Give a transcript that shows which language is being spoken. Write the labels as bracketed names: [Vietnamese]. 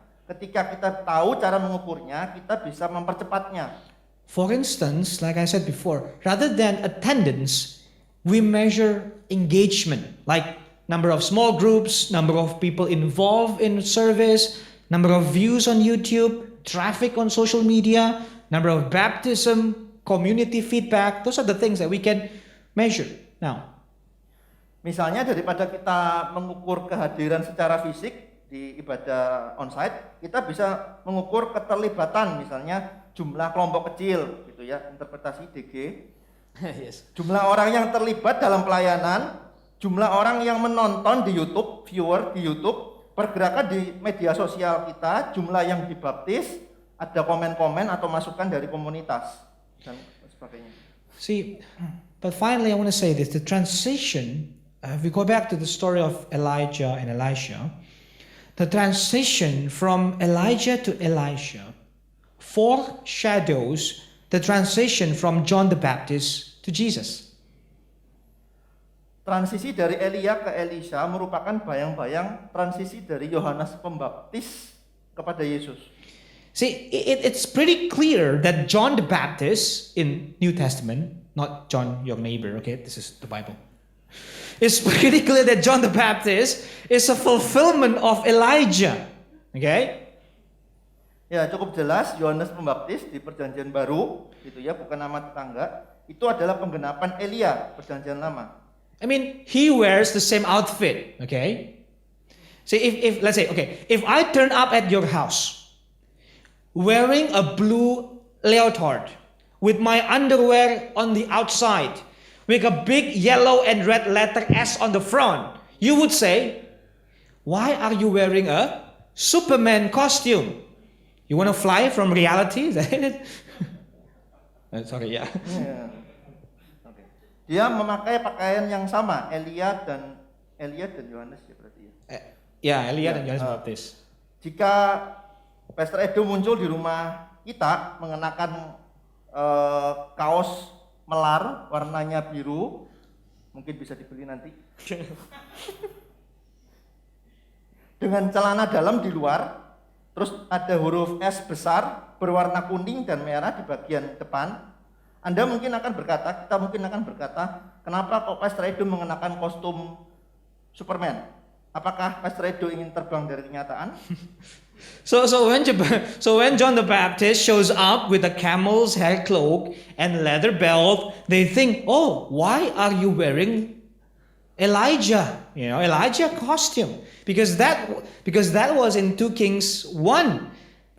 [Indonesian] Ketika kita tahu cara mengukurnya, kita bisa mempercepatnya. [English] For instance, like I said before, rather than attendance, we measure engagement, like number of small groups, number of people involved in service, number of views on YouTube, traffic on social media, number of baptism, community feedback. Those are the things that we can measure now. [Indonesian] Misalnya daripada kita mengukur kehadiran secara fisik di ibadah onsite, kita bisa mengukur keterlibatan, misalnya jumlah kelompok kecil, gitu ya, interpretasi DG. [English] Yes. [Indonesian] Jumlah orang yang terlibat dalam pelayanan, jumlah orang yang menonton di YouTube, viewer di YouTube, pergerakan di media sosial kita, jumlah yang dibaptis, ada komen-komen atau masukan dari komunitas dan sebagainya. [English] See, but finally I want to say this, the transition, if we go back to the story of Elijah and Elisha, the transition from Elijah to Elisha foreshadows the transition from John the Baptist to Jesus. [Indonesian] Transisi dari Elia ke Elisha merupakan bayang-bayang transisi dari Yohanes Pembaptis kepada Yesus. [English] See, it's pretty clear that John the Baptist in New Testament, not John your neighbor, okay, this is the Bible. It's pretty clear that John the Baptist is a fulfillment of Elijah, okay? [Indonesian] Ya, cukup jelas Yohanes Pembaptis di Perjanjian Baru, gitu ya, bukan nama tetangga, itu adalah penggenapan Elia Perjanjian Lama. [English] I mean, he wears the same outfit, okay? See, if let's say, okay, if I turn up at your house wearing a blue leotard with my underwear on the outside with a big yellow and red letter S on the front, you would say, why are you wearing a Superman costume? You want to fly from reality? Is that it? Sorry, yeah. [Indonesian] Dia memakai pakaian yang sama, Elia dan Yohanes ya berarti ya. Ya, Elia dan Yohanes Pembaptis. Jika Pastor Edo muncul di rumah kita mengenakan kaos melar warnanya biru, mungkin bisa dibeli nanti. Dengan celana dalam di luar, terus ada huruf S besar berwarna kuning dan merah di bagian depan. Anda mungkin akan berkata, kita mungkin akan berkata, kenapa kok Pastor Edo mengenakan kostum Superman? Apakah Pastor Edo ingin terbang dari kenyataan? [English] So when John the Baptist shows up with a camel's hair cloak and leather belt, they think, oh, why are you wearing Elijah costume? Because that was in 2 Kings 1.